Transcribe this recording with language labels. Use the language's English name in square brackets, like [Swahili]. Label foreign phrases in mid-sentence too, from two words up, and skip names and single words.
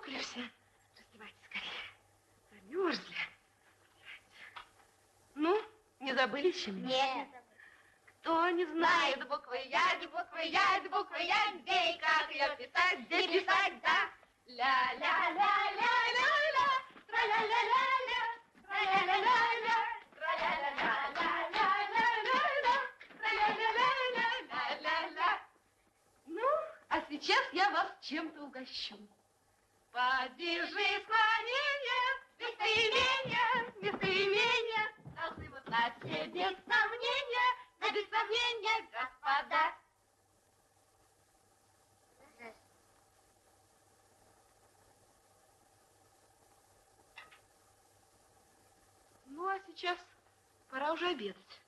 [Russian] Раздевайся. Раздевайся скорее. Замерзли. Ну, не забыли еще меня? Нет. Кто не знает буквы Я, буквы Я, где и как ее писать, где писать, да? Ля-ля-ля-ля-ля-ля, тра-ля-ля-ля-ля, тра-ля-ля-ля-ля, тра-ля-ля-ля-ля-ля-ля, тра-ля-ля-ля-ля-ля-ля. Ну, а сейчас я вас чем-то угощу. Поддержи склонение, местоимения должны вы знать все без сомнения, да без сомнения, господа. Ну, а сейчас пора уже обедать.